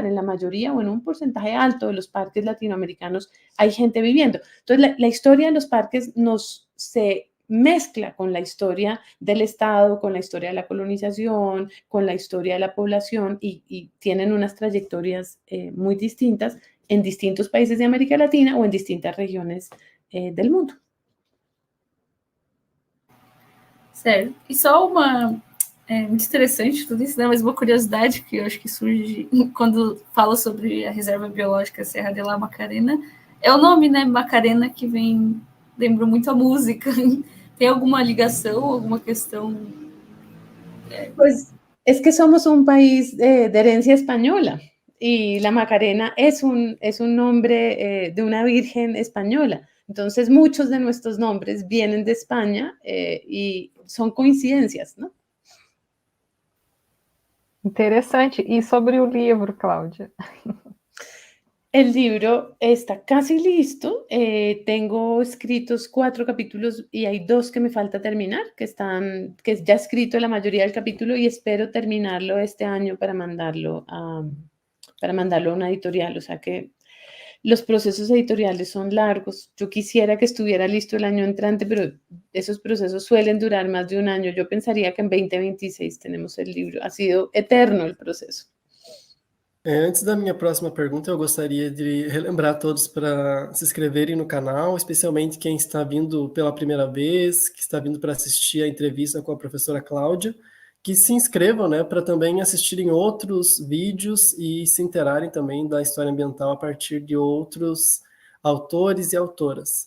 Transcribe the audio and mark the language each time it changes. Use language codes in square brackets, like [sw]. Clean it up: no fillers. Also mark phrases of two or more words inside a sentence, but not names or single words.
[es] En la mayoría o en un porcentaje alto de los parques latinoamericanos hay gente viviendo. Entonces, la historia de los parques se mezcla con la historia del Estado, con la historia de la colonización, con la historia de la población y tienen unas trayectorias muy distintas en distintos países de América Latina [pt] ou em distintas regiões do mundo. Certo. E só muito interessante tudo isso, né? Mas uma curiosidade que eu acho que surge quando fala sobre a reserva biológica Serra de la Macarena, é o nome, né? Macarena, que lembra muito a música. Tem alguma ligação, alguma questão? [es] Pues es que somos un país de herencia española. Y la Macarena es un nombre de una virgen española. Entonces, muchos de nuestros nombres vienen de España y son coincidencias, ¿no? [pt] Interessante. E sobre o livro, Cláudia? [es] El libro está casi listo. Tengo escritos 4 capítulos y hay 2 que me falta terminar, que ya he escrito la mayoría del capítulo y espero terminarlo este año para mandarlo a una editorial. O sea que los procesos editoriales son largos. Yo quisiera que estuviera listo el año entrante, pero esos procesos suelen durar más de un año. Yo pensaría que en 2026 tenemos el libro. Ha sido eterno el proceso. [pt] Antes da minha próxima pergunta, eu gostaria de relembrar a todos para se inscreverem no canal, especialmente quem está vindo pela primeira vez, que está vindo para assistir a entrevista com a professora Cláudia, que se inscrevam, né, para também assistirem outros vídeos e se interarem também da história ambiental a partir de outros autores e autoras.